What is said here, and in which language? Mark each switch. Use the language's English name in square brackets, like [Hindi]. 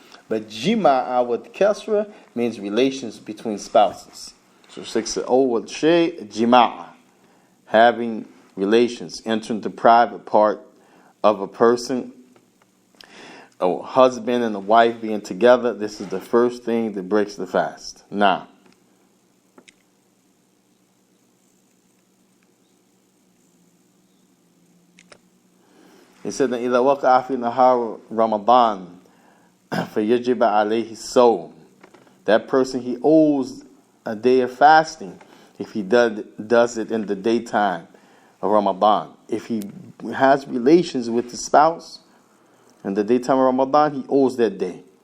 [English] But Jima'a with kasra means relations between spouses. So Sheikh said, [Arabic] awwal shay, [English] Jima'a. Having relations, entering the private part of a person, a husband and a wife being together. This is the first thing that breaks the fast. Now, he said that [Arabic] إذا وقع في نهار رمضان فيجب عليه الصوم. [English] That person, he owes a day of fasting if he does it in the daytime of Ramadan. If he has relations with his spouse in the daytime of Ramadan, he owes that day.